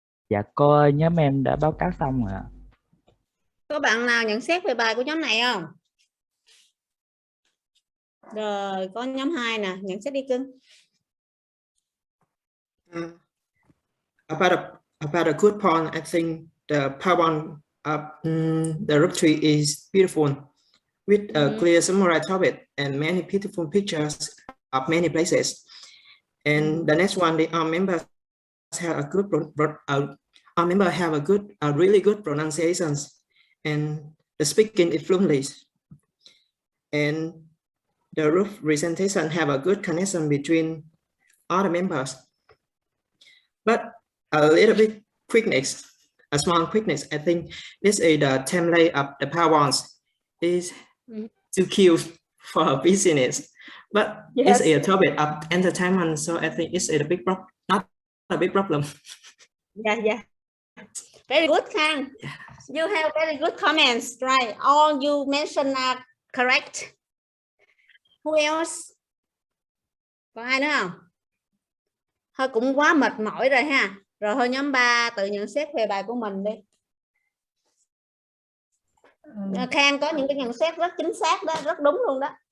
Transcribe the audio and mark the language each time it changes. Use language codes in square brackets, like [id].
[vi] Dạ cô ơi, nhóm em đã báo cáo xong rồi ạ. Có bạn nào nhận xét về bài của nhóm này không? Rồi, có nhóm 2 nè, nhận xét đi cưng. [en] About a good point, I think the part one of the retreat is beautiful, with a clear summary topic and many beautiful pictures of many places. And the next one, the members have a good our member have a really good pronunciations, and the speaking is fluently, and the group presentation have a good connection between all the members. But a little bit quickness, a small quickness. I think this is the template of the PowerPoint is too cute for a business, but Yes. it's a topic of entertainment, so I think it's a big problem, not a big problem. Yeah. Very good, Khang. Yeah. You have very good comments, right? All you mentioned are correct. Who else? [vi] Có ai nữa không? Thôi cũng quá mệt mỏi rồi ha. Rồi thôi nhóm 3 tự nhận xét về bài của mình đi. Khang có những cái nhận xét rất chính xác đó, rất đúng luôn đó.